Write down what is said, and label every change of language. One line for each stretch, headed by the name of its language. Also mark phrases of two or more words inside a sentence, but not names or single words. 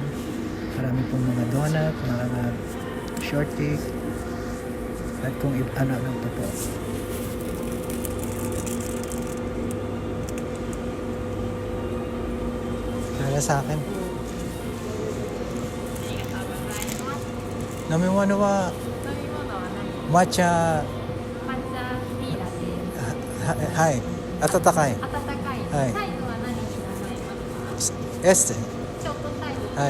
Filipino: Marami pong mga donut, mga shortcake, at kung ano-ano pa po. Kaya sa akin. Namiwano wa matcha
Japanese: 抹茶ティーラテ。はい、温かい。温かい。はいサイズは何になさいますか？エステ。ショートサイズ。はい